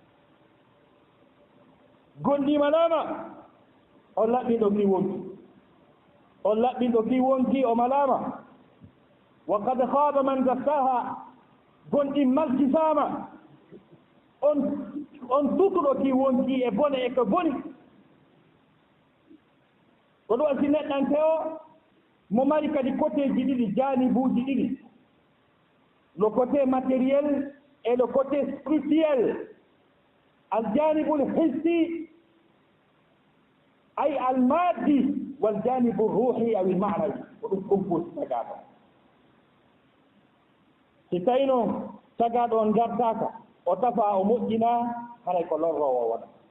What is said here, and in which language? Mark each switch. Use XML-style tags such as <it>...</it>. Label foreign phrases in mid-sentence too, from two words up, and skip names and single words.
<ff>gonɗimanama on laɓɓiɗo ki wonki on laɓɓiɗo ki wonki o malama</ff> <ar>وقد خاب من دساها</ar> <ff>gonɗi malkisama on tutuɗo ki wonki e bone e ko boni ko ɗum watti neɗɗante o mo mari kadi côté ji ɗiɗi janibuji ɗiɗi</ff> <fr>le côté matériel et le côté spirituel</fr> <ar>الجانب الحسي أي المادي والجانب الروحي أو المعنوي</ar> <ff>ko ɗum compose tagaɗo si tawi noon tagaɗo on gartaka o tafa o moƴƴina haray ko lorrowo waɗa</ff>